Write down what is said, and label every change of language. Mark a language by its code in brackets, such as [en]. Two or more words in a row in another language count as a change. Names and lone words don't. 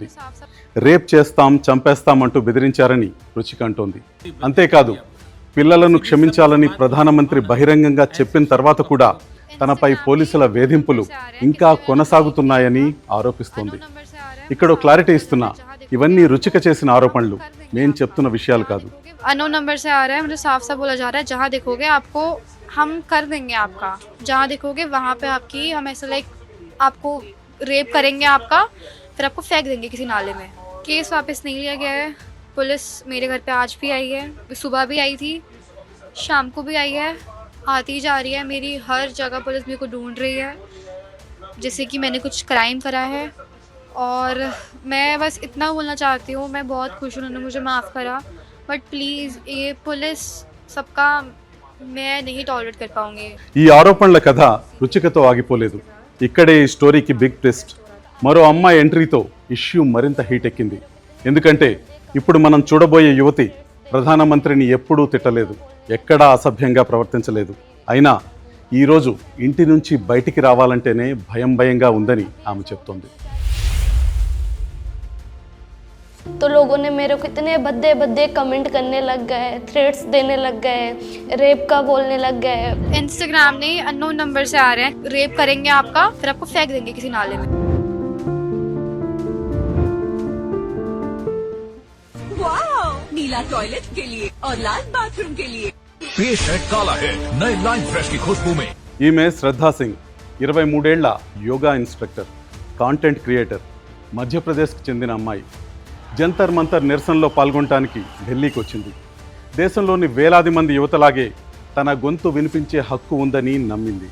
[te] రేప్ చేస్తాం, చంపేస్తామంటూ బెదిరించారని రుచిక అంటోంది. అంతేకాదు, పిల్లలను క్షమించాలని ప్రధానమంత్రి బహిరంగంగా చెప్పిన తర్వాత కూడా తనపై పోలీసుల వేధింపులు ఇంకా కొనసాగుతున్నాయని ఆరోపిస్తోంది. ఇక్కడ క్లారిటీ ఇస్తున్నా, ఇవన్నీ రుచిక చేసిన ఆరోపణలు, నేను చెప్తున్న విషయాలు కాదు. [en] unknown number [hi] से आ रहा है, मुझे साफ साफ बोला जा रहा है, जहाँ देखोगे आपको हम कर देंगे आपका। जहाँ देखोगे वहाँ पे आपकी हम ऐसा लाइक आपको रेप करेंगे आपका, फिर आपको फेंक देंगे किसी नाले में। केस वापस नहीं लिया गया है। पुलिस मेरे घर पे आज भी आई है, सुबह भी आई थी, शाम को भी आई है, आती जा रही है। मेरी हर जगह पुलिस मेरे को ढूंढ रही है, जैसे कि मैंने कुछ क्राइम करा है। और मैं बस इतना बोलना चाहती हूँ, मैं बहुत खुश हूँ उन्होंने मुझे माफ़ करा, [en] but please [hi] ये पुलिस सबका मैं नहीं टॉलरेट कर पाऊँगी। [te] ఈ ఆరోపణల కథ రుచికతో ఆగిపోలేదు. ఇక్కడే ఈ స్టోరీకి [en] big twist. [te] మరో అమ్మాయి ఎంట్రీతో ఇష్యూ మరింత హీట్ ఎక్కింది. ఎందుకంటే ఇప్పుడు మనం చూడబోయే యువతి ప్రధానమంత్రిని ఎప్పుడూ తిట్టలేదు, ఎక్కడా అసభ్యంగా ప్రవర్తించలేదు. అయినా ఈరోజు ఇంటి నుంచి బయటికి రావాలంటేనే భయంగా ఉందని ఆమె చెప్తోంది. [hi] तो लोगों ने मेरे को इतने भद्दे भद्दे कमेंट करने लग गए, थ्रेट्स देने लग गए, रेप का बोलने लग गए। इंस्टाग्राम ने [en] unknown number [hi] से आ रहे हैं, रेप करेंगे आपका, फिर आपको फेंक देंगे किसी नाले में। वाओ, नीला टॉयलेट के लिए और लाल बाथरूम के लिए। पेश है काला है नए [en] line fresh [hi] की खुशबू में। [te] ఈమె శ్రద్ధా సింగ్, 23 ఏళ్ల [en] yoga instructor, content creator, [te] మధ్యప్రదేశ్కి చెందిన అమ్మాయి. జంతర్ మంతర్ నిరసనలో పాల్గొనడానికి ఢిల్లీకి వచ్చింది. దేశంలోని వేలాది మంది యువతలాగే తన గొంతు వినిపించే హక్కు ఉందని నమ్మింది.